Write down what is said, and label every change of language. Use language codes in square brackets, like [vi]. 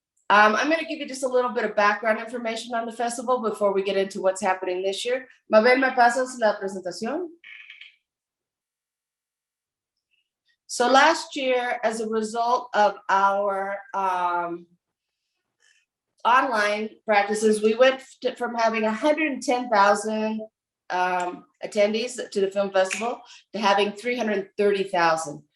[en] I'm going to give you just a little bit of background information on the festival before we get into what's happening this year. [es] Mabel, ¿me pasas la presentación? [en] So last year, as a result of our online practices, we went from having 110,000 attendees to the film festival to having 330,000.